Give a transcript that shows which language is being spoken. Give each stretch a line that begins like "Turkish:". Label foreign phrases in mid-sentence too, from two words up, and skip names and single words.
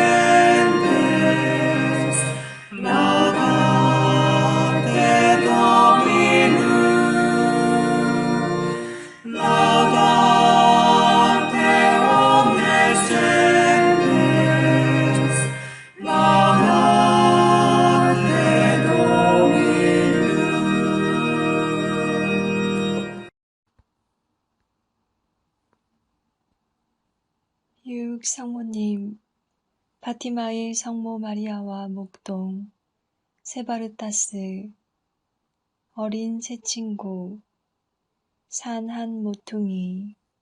Latin: gentes, laudate Dominum, laudate omnes gentes, laudate Dominum.
Korean: 육 성모님, 파티마의 성모 마리아와 목동, 세바르타스, 어린 새 친구, 산 한 모퉁이.